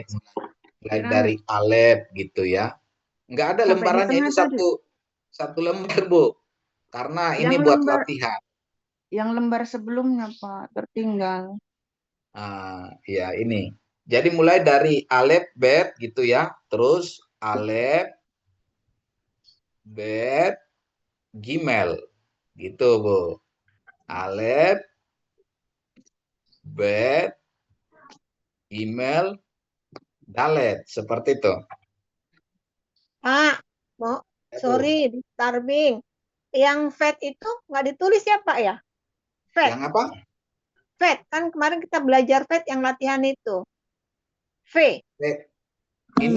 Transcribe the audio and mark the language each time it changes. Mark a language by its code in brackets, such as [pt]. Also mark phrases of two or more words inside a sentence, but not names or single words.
[id] Mulai dari alef gitu ya. Enggak ada Sampai di lembarannya, tengah ini tadi. satu lembar Bu. Karena ini Yang buat lembar- latihan. Yang lembar sebelumnya Pak, tertinggal. Ya ini. Jadi mulai dari [he] alef, bet [id] gitu ya. [he] Terus alef, bet, gimel. [id] Gitu Bu. [he] Alef, bet, gimel, dalet. [id] Seperti itu. [en] Pak, sorry, disturbing. [id] Yang FET itu nggak ditulis ya Pak ya? FET. Yang apa? FET, kan kemarin kita belajar FET yang latihan itu. V. Ini.